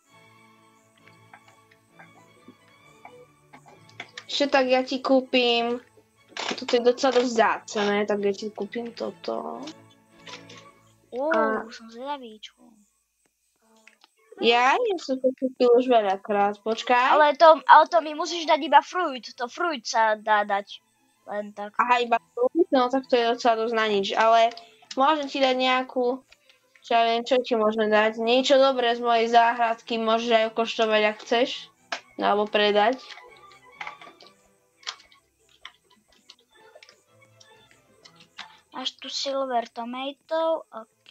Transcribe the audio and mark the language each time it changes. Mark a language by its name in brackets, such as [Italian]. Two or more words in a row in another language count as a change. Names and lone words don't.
[Slovak] Ešte tak ja ti kúpim. Toto je docela dosť vzácne, tak ja ti kúpim toto. Už som zvedavíčku. Ja som to kúpil už veľakrát, počkaj. Ale to mi musíš dať iba fruit. To fruit sa dá dať. Len tak. Aha, iba fruit? No tak to je docela dosť na nič, ale môžem ti dať nejakú, čo ja viem, čo ti môžeme dať. Niečo dobré z mojej záhradky môžeš aj okoštovať, ak chceš. No, alebo predať. Máš tu [English] silver tomato, [Slovak] OK.